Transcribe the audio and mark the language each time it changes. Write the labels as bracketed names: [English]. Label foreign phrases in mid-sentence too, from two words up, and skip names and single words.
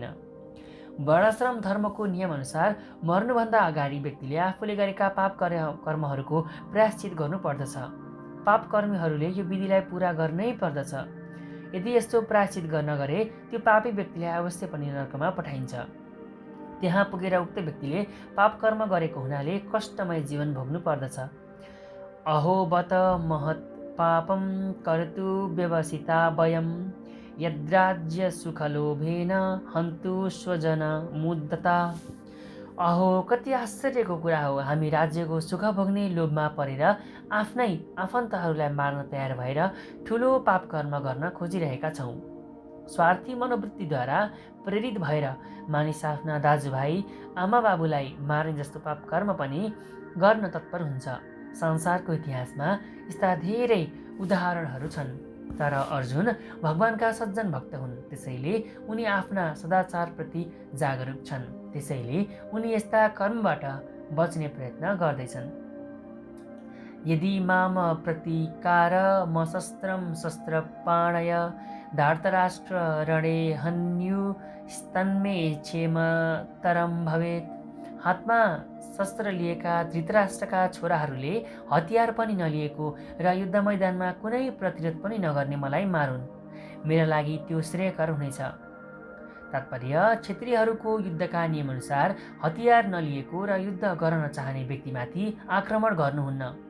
[Nepali] वर्णाश्रम धर्मको नियमअनुसार मर्नुभन्दा अगाडि व्यक्तिले आफूले गरेका पाप कर्महरूको प्रायश्चित गर्नुपर्दछ। पाप कर्मीहरूले यो विधिलाई पुरा गर्नै पर्दछ। यदि यस्तो प्रायश्चित नगरे त्यो पापी व्यक्तिलाई अवश्य पनि नर्कमा पठाइन्छ। त्यहाँ पुगेर उक्त व्यक्तिले पाप कर्म गरेको हुनाले कष्टमय जीवन भोग्नु पर्दछ। [Sanskrit] अहो बत महत् पापं कर्तु व्यवसिता वयं यद्राज्य सुखलोभेन हन्तु स्वजन मुद्दता। [Nepali] अहो कति आश्चर्यको कुरा हो, हामी राज्यको सुख भोग्ने लोभमा परेर आफ्नै आफन्तहरूलाई मार्न तयार भएर ठुलो पाप कर्म गर्न खोजिरहेका छौँ। स्वार्थी मनोवृत्तिद्वारा प्रेरित भएर मानिस आफ्ना दाजुभाइ आमा बाबुलाई मार्ने जस्तो पाप कर्म पनि गर्न तत्पर हुन्छ। संसारको इतिहासमा यस्ता धेरै उदाहरणहरू छन्। तर अर्जुन भगवानका सज्जन भक्त हुन्, त्यसैले उनी आफ्ना सदाचारप्रति जागरुक छन्। त्यसैले उनी यस्ता कर्मबाट बच्ने प्रयत्न गर्दैछन्। [Sanskrit] यदि माम प्रतिकार मशस्त्रम शस्त्रपाणय धार्तराष्ट्र रणे हन्युस्तन्मे क्षेमतरम भवेत्। [Nepali] हातमा शस्त्र लिएका धृतराष्ट्रका छोराहरूले हतियार पनि नलिएको र युद्ध मैदानमा कुनै प्रतिरोध पनि नगर्ने मलाई मारुन्, मेरा लागि त्यो श्रेयकर हुनेछ। तात्पर्य, क्षत्रियहरूको युद्धका नियमअनुसार हतियार नलिएको र युद्ध गर्न चाहने व्यक्तिमाथि आक्रमण गर्नुहुन्न।